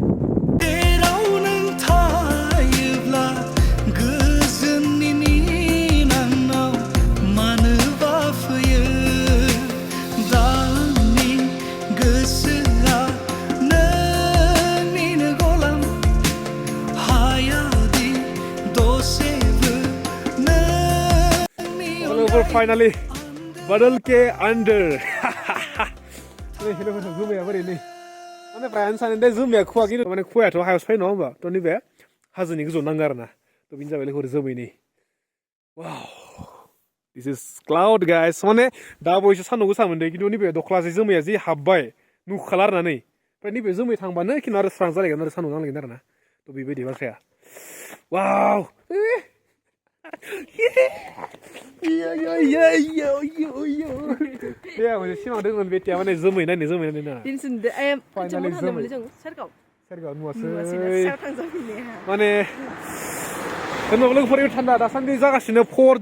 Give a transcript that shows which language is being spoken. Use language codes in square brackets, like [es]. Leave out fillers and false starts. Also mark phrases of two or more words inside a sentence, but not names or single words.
[brx] जेराव नों थायोब्ला गोजोननि मिनानाव मानोबा फैयो दानि गोसोआ नोंनिनो गलाम हायादि दसेबो नोंनि फाइनालि [hi] बादल के आन्दार [brx] जोमाया बोरै नै माने फ्रायानो सानो दे जोमाया खुवा खिन्थु माने खुवायाथ' हायावसो फैयो नङा होमबा थ' नैबे हाजोनि गोजौआव नाङो आरो ना थ' बेनि जाबाय लोगोफोर जोमै नै [en] wow this is cloud guys [brx] माने दा बयसो सान्दुं गोसा मोनदों खिन्थु नैबे दख्लासे जोमैया जि हाबबाय नुखाला आरो ना नै ओमफ्राय नैबे जोमै थांबानो खिन्थु आरो स्रां जालायगोन आरो सान्दुं नांलायगोन आरो ना थ' बेबायदि बाथ्राया वाव मोनसे सिमां दंमोन बेटिया माने जोमै नायनो ना सेरगाव नुवासै माने होनबाबो लोगोफोर थान्दा दासान्दि जागासिनो 4